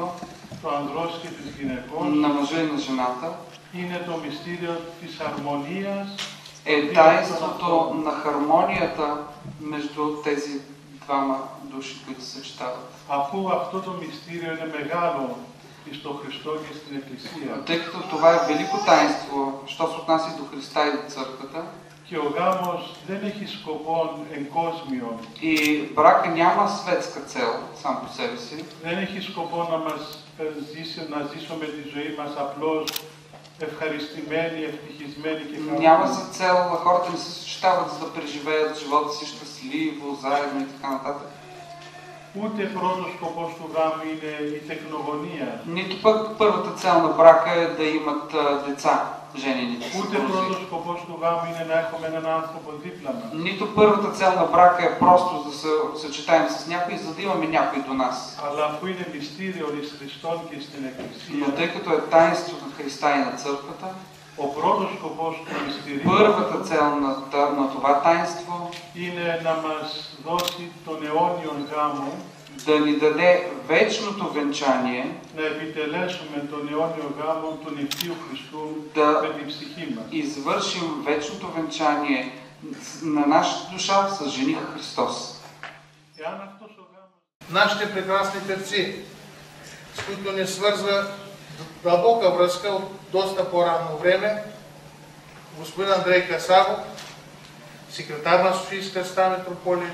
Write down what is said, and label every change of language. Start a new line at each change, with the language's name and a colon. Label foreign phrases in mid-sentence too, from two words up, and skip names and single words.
Greek: το ανδρός και της γυναικός,
Bulgarian: на мъжа и на жената,
Greek: είναι το μυστήριο της αρμονίας,
Bulgarian: е таинството на хармонията между тези двама души, които се съчетават.
Greek: Αφού αυτό το μυστήριο είναι μεγάλο στο Χριστό και στην Εκκλησία,
Bulgarian: Тъй като това е велико таинство, що се отнася до Христа и до църквата,
Greek: Και ο γάμος δεν έχει σκοπό εγκόσμιο.
Bulgarian: И брака няма светска цел сам по себе си.
Greek: Δεν έχει σκοπό να ζήσουμε τη ζωή μας απλώς ευχαριστημένοι, ευτυχισμένοι και χαρούμενοι.
Bulgarian: Няма за цел хората не се съчетават за да преживеят живота си щастливо, заедно и така нататък.
Greek: Ούτε πρώτος σκοπός του γάμου είναι η τεκνογωνία.
Bulgarian: Нито пък първата цел на брака е да имат деца, женените съпрузи.
Greek: Ούτε πρώτος σκοπός του γάμου είναι να έχουμε έναν άνθρωπο δίπλα μας.
Bulgarian: Нито първата цел на брака е просто да се съчетаем с някой, за да имаме някой до нас.
Greek: Αλλά αφού είναι μυστήριο εις Χριστόν και στην Εκκλησία.
Bulgarian: Но тъй като е таинство на Христа и на църквата,
Greek: ο πρώτος σκοπός του μυστηρίου
Bulgarian: първата цел на това таинство
Greek: είναι να μας δώσει τον αιώνιον γάμο,
Bulgarian: да ни даде вечното венчание,
Greek: να επιτελέσουμε τον αιώνιο γάμο του νηφίου Χριστού με την ψυχή μας.
Bulgarian: Извършим вечното венчание на нашата душа с жениха Христос. Нашите прекрасни певци, с които ни свързва дълбока връзка от доста по-ранно време, господин Андрей Касабов, секретар на Софийска Света митрополия.